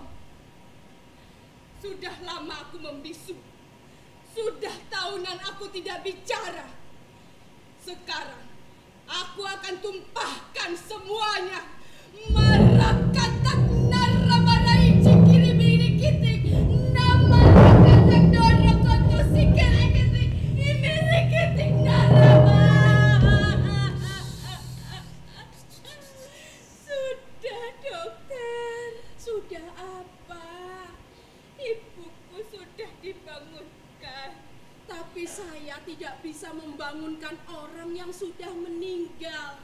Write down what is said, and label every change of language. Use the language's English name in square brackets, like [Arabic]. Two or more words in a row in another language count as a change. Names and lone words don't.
[Indonesian] Sudah lama aku membisu. Sudah tahunan aku tidak bicara. Sekarang aku akan tumpahkan semuanya. Marakatak naramarai cikiri biri kitik. Nama rakatak dorokotu sikere kitik. Imiri kitik narama. Sudah, Dokter. Sudah apa? Ibuku sudah dibangunkan. Tapi saya tidak bisa membangunkan orang yang sudah meninggal.